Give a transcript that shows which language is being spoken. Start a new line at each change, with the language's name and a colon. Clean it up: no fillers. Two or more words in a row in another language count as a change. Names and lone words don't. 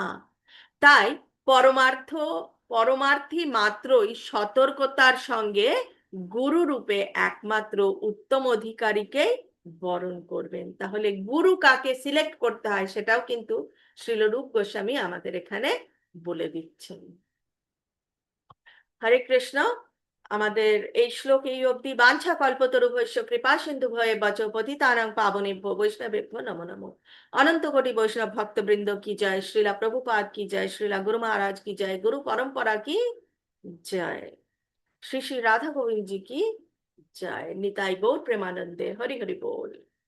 Bangla: তাই পরমার্থ পরমার্থী মাত্রই সতর্কতার সঙ্গে গুরু রূপে একমাত্র উত্তম অধিকারীকেই বরণ করবেন। তাহলে গুরু কাকে সিলেক্ট করতে হয় সেটাও কিন্তু শ্রীলরূপ গোস্বামী আমাদের এখানে বলে দিচ্ছেন। হরে কৃষ্ণ। আমাদের এই শ্লোক এই অবধি।
Sanskrit: वाञ्छा कल्पतरुभ्यश्च कृपा सिन्धु भये वच पतितानां पावनेभ्यो वैष्णवेभ्यो नमो नमो।
Bangla: অনন্ত কোটি বৈষ্ণব ভক্তবৃন্দ কি জয়, শ্রীলা প্রভুপাদ কি জয়, শ্রীলা গুরু মহারাজ কি জয়, গুরু পরম্পরা কি জয়, শ্রী শ্রী রাধা গোবিন্দ
Hindi: जी की जय।
Bangla: নিতাই গৌর প্রেমানন্দে। হরি হরি বোল।